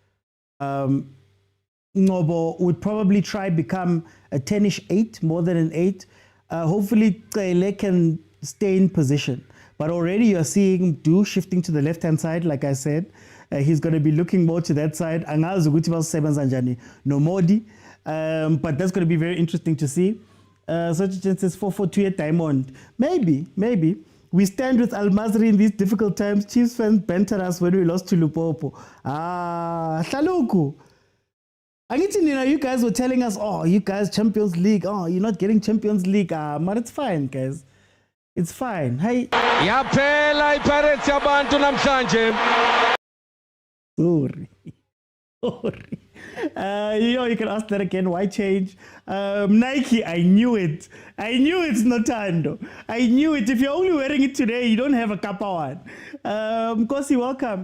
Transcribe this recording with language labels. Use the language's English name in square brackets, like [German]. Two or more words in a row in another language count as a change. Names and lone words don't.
[English] Ngobo would probably try become a 10-ish 8 more than an 8. Hopefully Cele can stay in position. But already you're seeing Du shifting to the left-hand side, like I said. He's going to be looking more to that side. [North Ndebele] Angazi ukuthi basebenza njani no Modi. [English] But that's going to be very interesting to see. Such a chance is 4-4-2 at Diamond. Maybe. We stand with Al-Masry in these difficult times. Chiefs fans banter us when we lost to Lupopo. Shaluku. You guys were telling us, oh, you guys Champions League. Oh, you're not getting Champions League. But it's fine, guys. It's fine. Hey. [North Ndebele] Yaphela iPirates yabantu namhlanje. [English] Sorry. You can ask that again. Why change? Nike, I knew it. I knew it's Notando. I knew it. If you're only wearing it today, you don't have a Kappa one. Kosi, welcome.